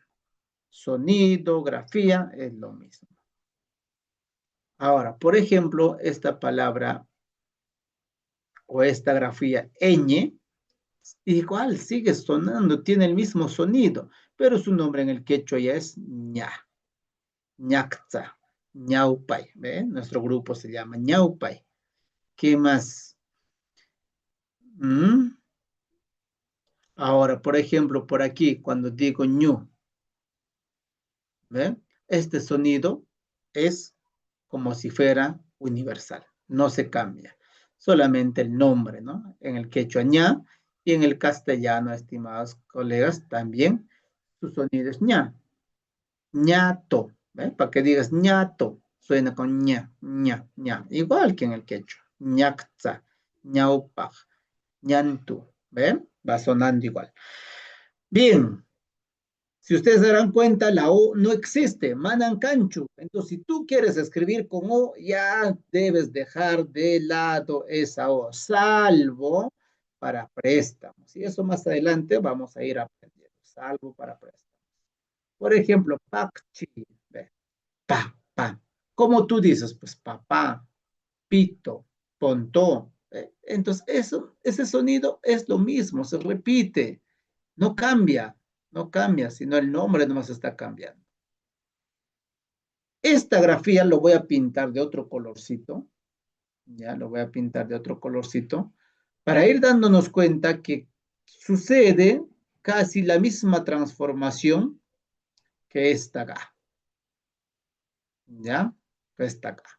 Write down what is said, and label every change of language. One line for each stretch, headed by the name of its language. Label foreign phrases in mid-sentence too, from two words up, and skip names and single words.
Spanish: Sonido, grafía, es lo mismo. Ahora, por ejemplo, esta palabra o esta grafía ñ, igual sigue sonando, tiene el mismo sonido, pero su nombre en el quechua ya es ña,
Quechua: ñacta, ñaupay,
Spanish: ¿ve? Nuestro grupo se llama ñaupay. ¿Qué más? ¿Mm? Ahora, por ejemplo, por aquí, cuando digo ñu, ¿ve? Este sonido es como si fuera universal, no se cambia, solamente el nombre, ¿no? En el quechua ña y en el castellano, estimados colegas, también su sonido es ña, ñato, ¿ve? Para que digas ñato, suena con ña, ña, ña, igual que en el quechua,
Quechua: ñactza, ñaupaj, ñantu,
Spanish: ¿ve? Va sonando igual. Bien, si ustedes se darán cuenta, la O no existe, manancanchu. Entonces, si tú quieres escribir con O, ya debes dejar de lado esa O, salvo para préstamos. Y eso más adelante vamos a ir aprendiendo, salvo para préstamos. Por ejemplo, pakchi, ve, pa, pa. ¿Cómo tú dices? Pues papá, pito, pontó. Entonces, ese sonido es lo mismo, se repite. No cambia, no cambia, sino el nombre nomás está cambiando. Esta grafía lo voy a pintar de otro colorcito, ya lo voy a pintar de otro colorcito, para ir dándonos cuenta que sucede casi la misma transformación que esta acá, ya, que esta acá.